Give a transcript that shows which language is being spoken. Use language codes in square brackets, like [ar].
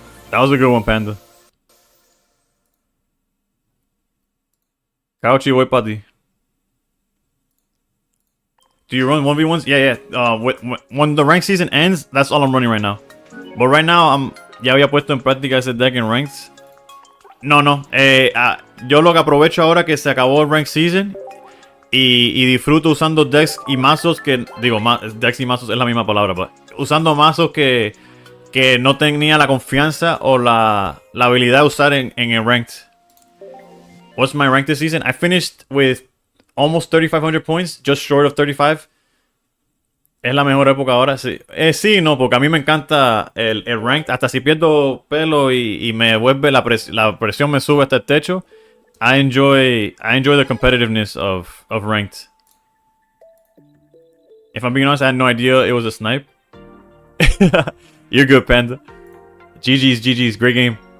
[en] That was a good one, Panda. [es] Couchy, voy pa ti. [en] Do you run 1v1s? Yeah, yeah. When the rank season ends, that's all I'm running right now. But right now, [es] ya había puesto en práctica ese deck en ranks. No, no. Yo lo que aprovecho ahora que se acabó el rank season y disfruto usando decks y mazos que... Digo, decks y mazos es la misma palabra, pero usando mazos que no tenía la confianza o la habilidad de usar en el ranked. [en] What's my rank this season? I finished with almost 3,500 points, just short of 35. [es] Es la mejor época ahora, sí. Sí, no, porque a mí me encanta el ranked. Hasta si pierdo pelo y me vuelve la presión me sube hasta el techo. [en] I enjoy the competitiveness of ranked. If I'm being honest, I had no idea it was a snipe. You're good, Panda. GG's, great game.